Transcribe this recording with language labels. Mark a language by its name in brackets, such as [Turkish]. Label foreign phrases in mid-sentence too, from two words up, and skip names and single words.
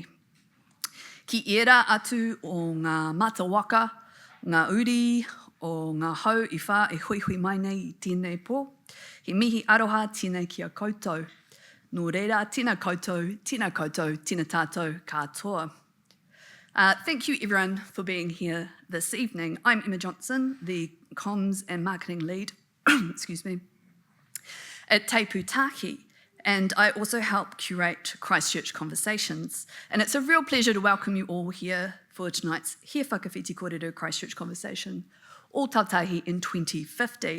[Māori] Ki era atu o ngā matawaka, ngā uri o ngā hau I whā e hui hui mai nei I tēnei pō. He mihi aroha tēnei ki a koutou. Nō reira, tēnā koutou, tēnā tātou katoa. [English] Thank you everyone for being here this evening. I'm Emma Johnson, the Comms and Marketing Lead excuse me, at Te Pūtahi, and I also help curate Christchurch Conversations. And it's a real pleasure to welcome you all here for tonight's He Whakawhiti Kōrero Christchurch Conversation, Ōtautahi in 2050.